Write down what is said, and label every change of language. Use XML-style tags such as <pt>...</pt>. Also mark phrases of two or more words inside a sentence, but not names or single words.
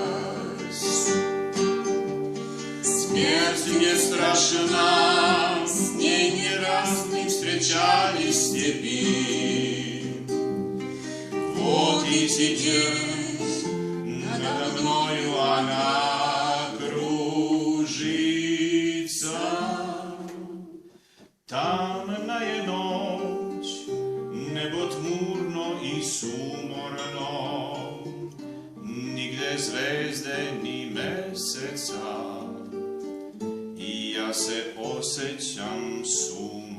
<ru>Смерть мне страшна, с ней не раз мы встречались в степи. Вот и теперь надо мною она кружится.</ru> <bs>Tamna je noć, nebo tmurno i sumorno, nigde zvezde ni meseca, i ja se osjećam sumorno.</bs>